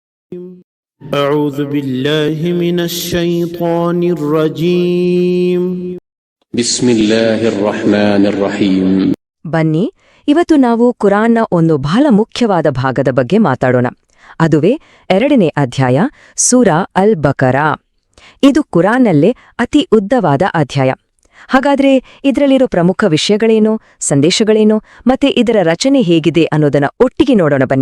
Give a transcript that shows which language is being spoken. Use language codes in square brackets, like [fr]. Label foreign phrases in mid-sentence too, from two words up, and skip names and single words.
[ar] أعوذ بالله من الشيطان الرجيم بسم الله الرحمن الرحيم. [kn] ಬನ್ನಿ, ಇವತ್ತು ನಾವು ಕುರಾನ್ನ ಒಂದು ಬಹಳ ಮುಖ್ಯವಾದ ಭಾಗದ ಬಗ್ಗೆ ಮಾತಾಡೋಣ. ಅದುವೇ 2ನೇ ಅಧ್ಯಾಯ ಸೂರಾ ಅಲ್ ಬಕರಾ. ಇದು ಕುರಾನ್ನಲ್ಲೇ ಅತಿ ಉದ್ದವಾದ ಅಧ್ಯಾಯ. ಹಾಗಾದ್ರೆ ಇದರಲ್ಲಿರೋ ಪ್ರಮುಖ ವಿಷಯಗಳೇನು, ಸಂದೇಶಗಳೇನು, ಮತ್ತೆ ಇದರ ರಚನೆ ಹೇಗಿದೆ ಅನ್ನೋದನ್ನ ಒಟ್ಟಿಗೆ ನೋಡೋಣ ಬನ್ನಿ.